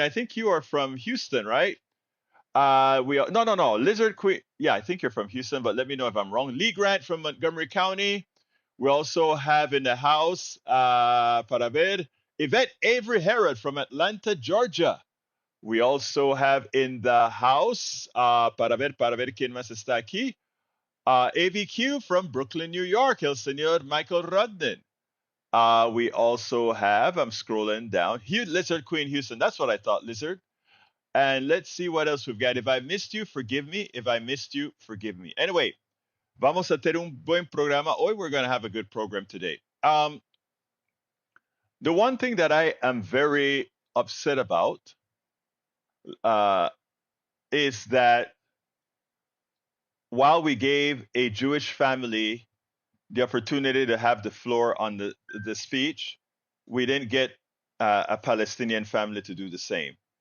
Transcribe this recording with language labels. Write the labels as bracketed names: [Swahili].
[English] I think you are from Houston, right? No. Lizard Queen. Yeah, I think you're from Houston, but let me know if I'm wrong. Lee Grant from Montgomery County. We also have in the house, [Spanish] para ver, [English] Yvette Avery Herod from Atlanta, Georgia. We also have in the house, [Spanish] para ver quién más está aquí, [English] AVQ from Brooklyn, New York, [Spanish] el señor [English] Michael Rudden. We also have, I'm scrolling down, Lizard Queen Houston. That's what I thought, Lizard. And let's see what else we've got. If I missed you, forgive me. If I missed you, forgive me. Anyway, [Spanish] vamos a tener un buen programa. Hoy [English] we're going to have a good program today. The one thing that I am very upset about uh, is that while we gave a Jewish family the opportunity to have the floor on the speech, we didn't get a Palestinian family to do the same.